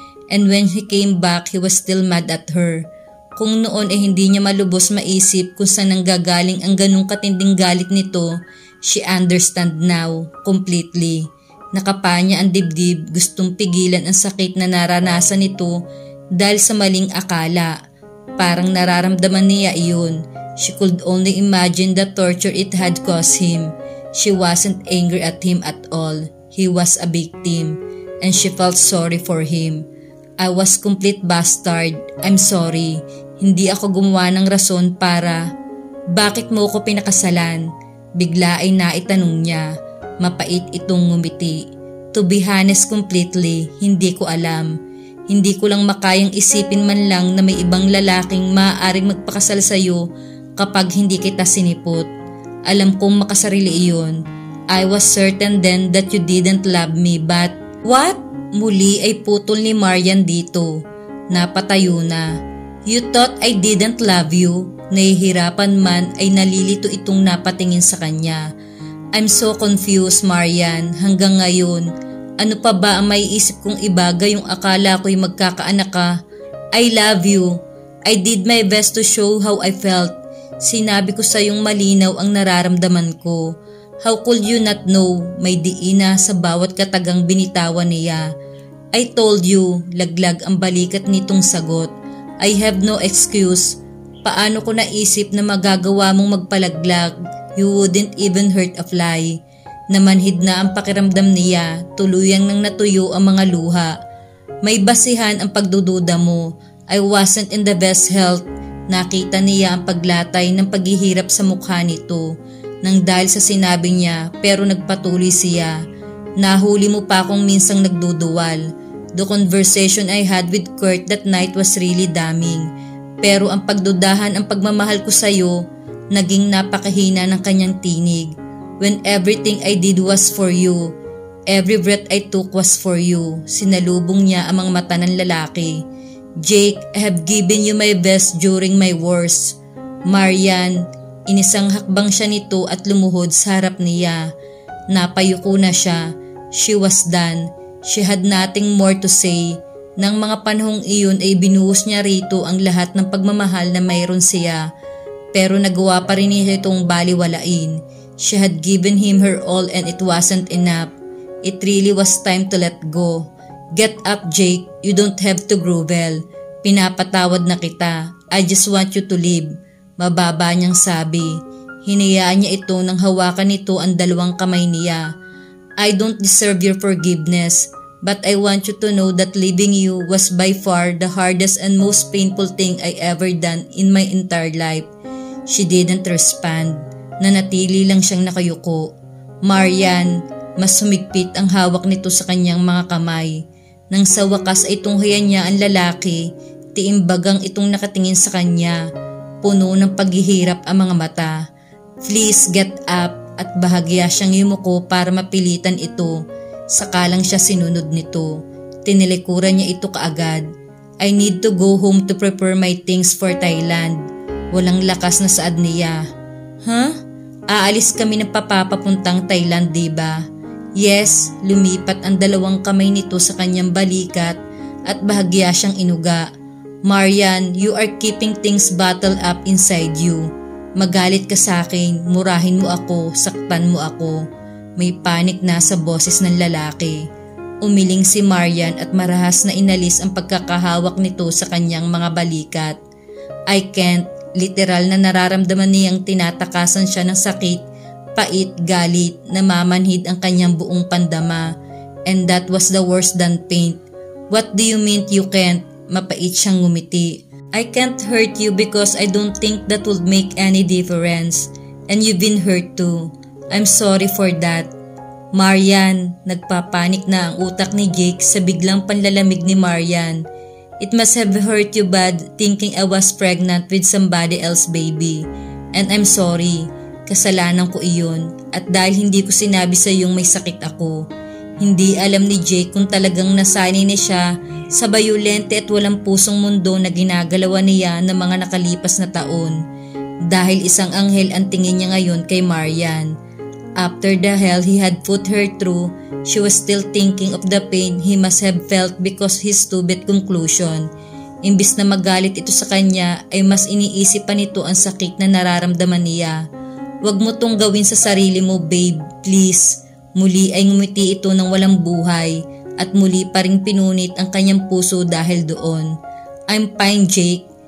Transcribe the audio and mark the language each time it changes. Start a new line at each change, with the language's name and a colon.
English: And when he came back, he was still mad at her.
Filipino: Kung noon ay hindi niya malubos maisip kung saan nanggagaling ang ganong katinding galit nito,
English: she understand now, completely.
Filipino: Nakapanya ang dibdib, gustong pigilan ang sakit na naranasan nito dahil sa maling akala. Parang nararamdaman niya iyon.
English: She could only imagine the torture it had caused him. She wasn't angry at him at all. He was a victim, and she felt sorry for him. I was complete bastard. I'm sorry.
Filipino: Hindi ako gumawa ng rason para... Bakit mo ko pinakasalan? Bigla ay naitanong niya. Mapait itong ngumiti.
English: To be honest completely,
Filipino: hindi ko alam. Hindi ko lang makayang isipin man lang na may ibang lalaking maaaring magpakasal sa'yo kapag hindi kita sinipot. Alam kong makasarili iyon.
English: I was certain then that you didn't love me but... What?
Filipino: Muli ay putol ni Marian dito. Napatayo na.
English: You thought I didn't love you?
Filipino: Nahihirapan man ay nalilito itong napatingin sa kanya.
English: I'm so confused, Marian,
Filipino: hanggang ngayon. Ano pa ba ang maiisip kong ibagay yung akala ko'y magkakaanak ka?
English: I love you. I did my best to show how I felt.
Filipino: Sinabi ko sa iyong malinaw ang nararamdaman ko.
English: How could you not know?
Filipino: May diina sa bawat katagang binitawan niya.
English: I told you,
Filipino: laglag ang balikat nitong sagot.
English: I have no excuse.
Filipino: Paano ko naisip na magagawa mong magpalaglag?
English: You wouldn't even hurt a fly.
Filipino: Namanhid na ang pakiramdam niya, tuluyang nang natuyo ang mga luha. May basihan ang pagdududa mo.
English: I wasn't in the best health.
Filipino: Nakita niya ang paglatay ng paghihirap sa mukha nito. Nang dahil sa sinabi niya, pero nagpatuloy siya. Nahuli mo pa akong minsang nagduduwal.
English: The conversation I had with Kurt that night was really damning.
Filipino: Pero ang pagdudahan ang pagmamahal ko sa'yo, naging napakahina ng kanyang tinig.
English: When everything I did was for you, every breath I took was for you.
Filipino: Sinalubong niya ang mga mata ng lalaki.
English: Jake, I have given you my best during my worst.
Filipino: Marian, inisang hakbang siya nito at lumuhod sa harap niya. Napayuko na siya.
English: She was done. She had nothing more to say.
Filipino: Nang mga panahong iyon ay binuhos niya rito ang lahat ng pagmamahal na mayroon siya. Pero nagawa pa rin niya itong baliwalain.
English: She had given him her all and it wasn't enough. It really was time to let go. Get up, Jake. You don't have to grovel.
Filipino: Pinapatawad na kita.
English: I just want you to leave.
Filipino: Mababa niyang sabi. Hinayaan niya ito nang hawakan nito ang dalawang kamay niya.
English: I don't deserve your forgiveness, but I want you to know that leaving you was by far the hardest and most painful thing I ever done in my entire life. She didn't respond.
Filipino: Nanatili lang siyang nakayuko. Marian, mas humigpit ang hawak nito sa kanyang mga kamay. Nang sa wakas ay tunghayan niya ang lalaki, tiimbagang itong nakatingin sa kanya. Puno ng paghihirap ang mga mata.
English: Please get up,
Filipino: at bahagya siyang yumuko para mapilitan ito. Sakalang siya sinunod nito. Tinilikuran niya ito kaagad.
English: I need to go home to prepare my things for Thailand.
Filipino: Walang lakas na saad niya. Huh? Aalis kami ng papapuntang Thailand, diba? Yes, lumipat ang dalawang kamay nito sa kanyang balikat at bahagya siyang inuga.
English: Marian, you are keeping things bottled up inside you.
Filipino: Magalit ka sa akin, murahin mo ako, saktan mo ako. May panik na sa boses ng lalaki. Umiling si Marian at marahas na inalis ang pagkakahawak nito sa kanyang mga balikat.
English: I can't.
Filipino: Literal na nararamdaman niyang tinatakasan siya ng sakit, pait, galit, namamanhid ang kanyang buong pandama.
English: And that was the worse than pain. What do you mean you can't?
Filipino: Mapait siyang ngumiti.
English: I can't hurt you because I don't think that would make any difference. And you've been hurt too. I'm sorry for that. Marian,
Filipino: nagpapanik na ang utak ni Jake sa biglang panlalamig ni Marian.
English: It must have hurt you bad thinking I was pregnant with somebody else, baby. And I'm sorry.
Filipino: Kasalanan ko iyon. At dahil hindi ko sinabi sa iyong may sakit ako. Hindi alam ni Jake kung talagang nasanay na siya sa bayolente at walang pusong mundo na ginagalawan niya ng mga nakalipas na taon. Dahil isang anghel ang tingin niya ngayon kay Marian.
English: After the hell he had put her through, she was still thinking of the pain he must have felt because his stupid conclusion.
Filipino: Imbis na magalit ito sa kanya, ay mas iniisip pa nito ang sakit na nararamdaman niya. Huwag mo tong gawin sa sarili mo, babe, please. Muli ay ngumiti ito ng walang buhay at muli pa ring pinunit ang kanyang puso dahil doon.
English: I'm fine, Jake.